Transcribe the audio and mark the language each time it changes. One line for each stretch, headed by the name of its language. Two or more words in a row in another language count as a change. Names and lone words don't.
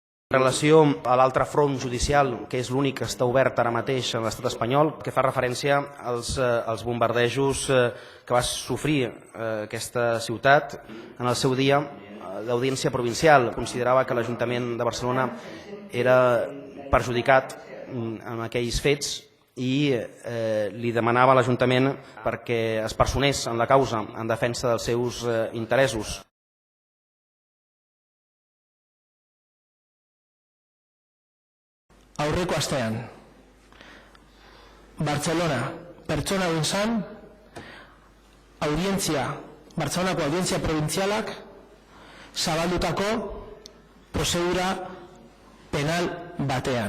Catalan: En relació a l'altre front judicial, que és l'únic que està obert ara mateix en l'estat espanyol, que fa referència als bombardejos que va sofrir aquesta ciutat en el seu dia, l'Audiència Provincial considerava que l'Ajuntament de Barcelona era perjudicat en aquells fets i li demanava a l'Ajuntament perquè es personés en la causa en defensa dels seus interessos.
Basque: Aurreko astean, Bartzelona pertsona guntzan, Bartzelonako Audientzia Provintzialak zabaldutako prozedura penal batean.